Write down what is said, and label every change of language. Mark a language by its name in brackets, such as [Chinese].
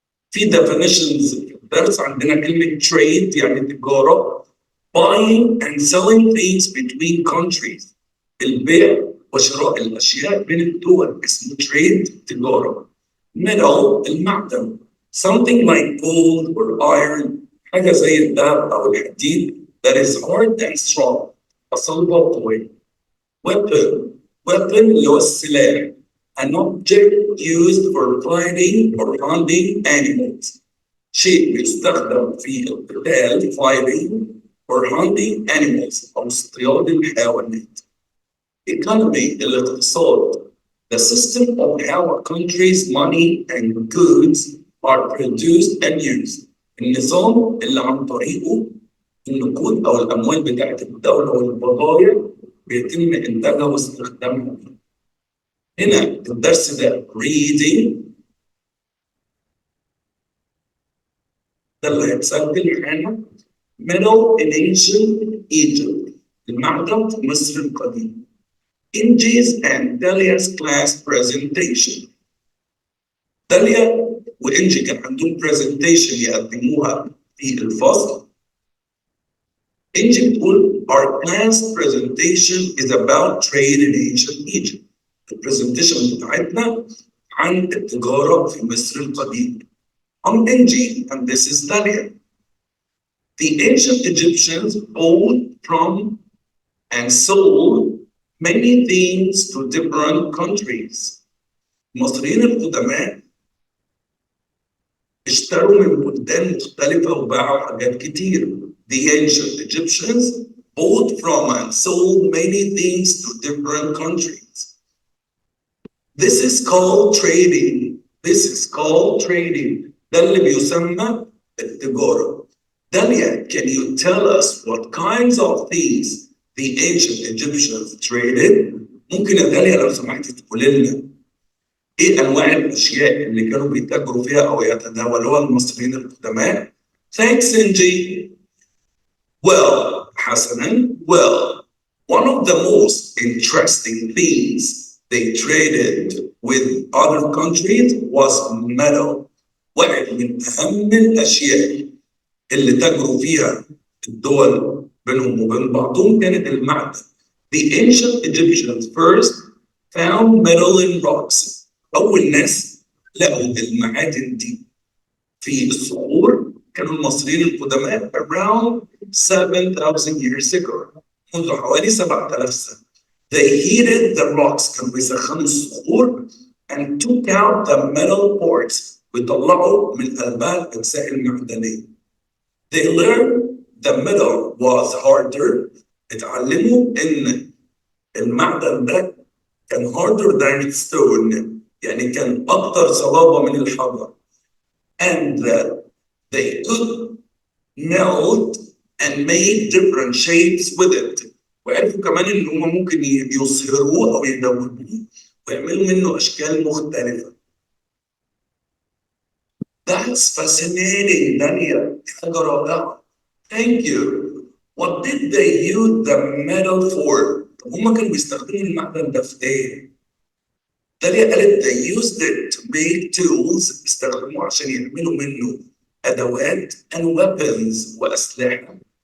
[Arabic] في definitions في الدرس عندنا كلمة trade يعني تجارة. [English] buying and selling things between countries. [Arabic] البيع وشراء الأشياء بين الدول اسمه trade تجارة. middle المعدن. [English] Something like gold or iron, [Arabic] حاجة زي الذهب أو الحديد [English] that is hard and strong. [Arabic] صلبة وقوية. Weapon اللي هو السلاح. [English] An object used for fighting or hunting animals. [Arabic] شيء بيستخدم في القتال [English] fighting or hunting animals [Arabic] أو اصطياد الحيوانات. [English] Economy الاقتصاد. The system of how a country's money and goods are produced and used. [Arabic] النظام اللي عن طريقه النقود أو الأموال بتاعت الدولة والبضائع بيتم إنتاجها واستخدامها. هنا الدرس ده reading ده اللي هيتسجل معانا. [English] Metal in ancient Egypt [Arabic] المعدن في مصر القديمة. [English] Inji's and Dalia's class presentation. [Arabic] داليا وإنجي كان عندهم presentation يقدموها في الفصل. إنجي بتقول [English] our class presentation is about trade in ancient Egypt. [Arabic] البرزنتيشن بتاعتنا عن التجارة في مصر القديمة. [English] I'm Inji and this is Dalia. The ancient Egyptians bought from and sold many things to different countries. [Arabic] المصريين القدماء اشتروا من بلدان مختلفة وباعوا حاجات كتير. [English] The ancient Egyptians bought from and sold many things to different countries. This is called trading. This is called trading. [Arabic] ده اللي بيسمى التجارة. [English] Dalia, can you tell us what kinds of things the ancient Egyptians traded? [Arabic] ممكن يا داليا لو سمحتي تقولي لنا ايه انواع الاشياء اللي كانوا بيتاجروا فيها او يتداولوها المصريين القدماء؟ [English] Thanks, Inji. Well, [Arabic] حسناً. [English] Well, one of the most interesting things they traded with other countries was metal. [Arabic] واحد من أهم الأشياء اللي تاجروا فيها الدول بينهم وبين بعضهم كانت المعدن. [English] The ancient Egyptians first found metal in rocks. [Arabic] أول ناس لقوا المعادن دي في الصخور كانوا المصريين القدماء [English] around 7,000 years ago. [Arabic] منذ حوالي 7,000 سنة. [English] They heated the rocks. [Arabic] كانوا بيسخنوا الصخور [English] and took out the metal parts. [Arabic] ويطلعوا من قلبها الأجزاء المعدنية. [English] They learned the metal was harder. [Arabic] اتعلموا إن المعدن ده كان [English] harder than stone. [Arabic] يعني كان أكثر صلابة من الحجر. [English] And that they could melt and make different shapes with it. [Arabic] وعرفوا كمان إن هم ممكن يصهروه أو يدوبوه ويعملوا منه أشكال مختلفة. [English] That's fascinating, Dania. [Arabic] حاجة رائعة. [English] Thank you. What did they use the metal for? [Arabic] هم كانوا بيستخدموا المعدن ده في إيه؟ داليا قالت [English] they used it to make tools. [Arabic] استخدموه عشان يعملوا منه أدوات [English] and weapons [Arabic] وأسلحة.